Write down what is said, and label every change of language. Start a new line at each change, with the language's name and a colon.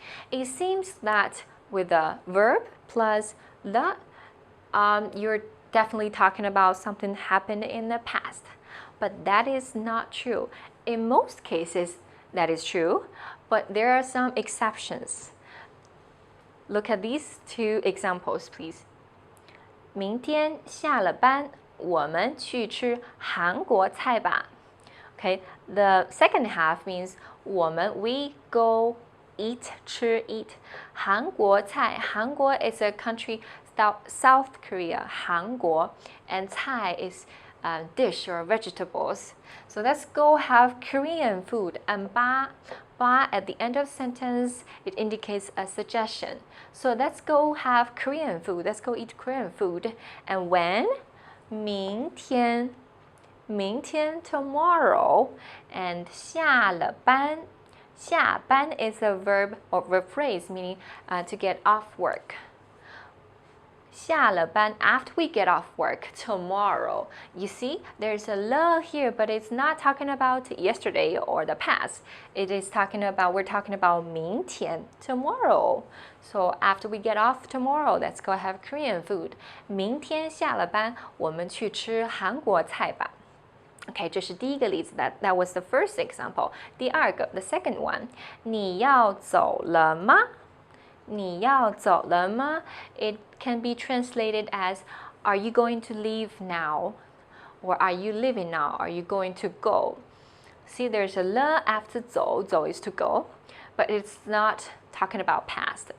English: It seems that with the verb plus the, you're definitely talking about something happened in the past. But that is not true. In most cases, that is true, but there are some exceptions. Look at these two examples, please.
Chinese: 明天下了班，我们去吃韩国菜吧。
English: Okay, the second half means we go eat, 吃 eat. 韩国菜，韩国 is a country South Korea, 韩国, and 菜 is dish or vegetables. So let's go have Korean food. And ba at the end of sentence, it indicates a suggestion. So let's go have Korean food. Let's go eat Korean food. And when? 明天tomorrow. And 下了班is a verb or verb phrase meaning to get off work. 下了班 after we get off work tomorrow. You see, there's a 了 here, but it's not talking about yesterday or the past. We're talking about 明天 tomorrow. So after we get off tomorrow, let's go have Korean food.
Chinese: 明天下了班，我们去吃韩国菜吧。
English: Okay,
Chinese: 这是第一个例子
English: that was the first example.
Chinese: 第二个
English: the second one.
Chinese: 你要走了吗？你要走了吗？
English: It can be translated as are you going to leave now? Or are you leaving now? Are you going to go? See, there's a 了 after 走 is to go, but it's not talking about past.